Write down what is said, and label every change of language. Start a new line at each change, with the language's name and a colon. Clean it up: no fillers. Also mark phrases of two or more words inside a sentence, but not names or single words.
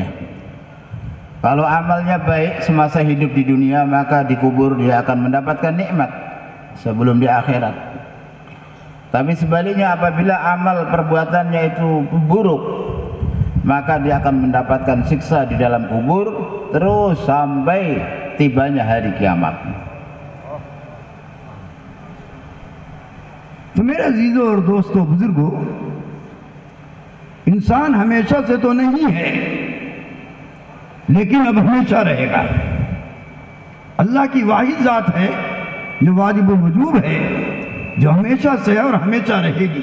Indonesian: Kalau amalnya baik semasa hidup di dunia, maka di kubur dia akan mendapatkan nikmat sebelum di akhirat. Tapi sebaliknya, apabila amal perbuatannya itu buruk, maka dia akan mendapatkan siksa di dalam kubur terus sampai tibanya hari kiamat.
Urdu: تو میرے عزیزوں اور دوستوں، بزرگوں، انسان ہمیشہ سے تو نہیں ہے، لیکن اب ہمیشہ رہے گا. اللہ کی واحد ذات ہے جو واجب وجوب ہے، جو ہمیشہ سے ہے اور ہمیشہ رہے گی.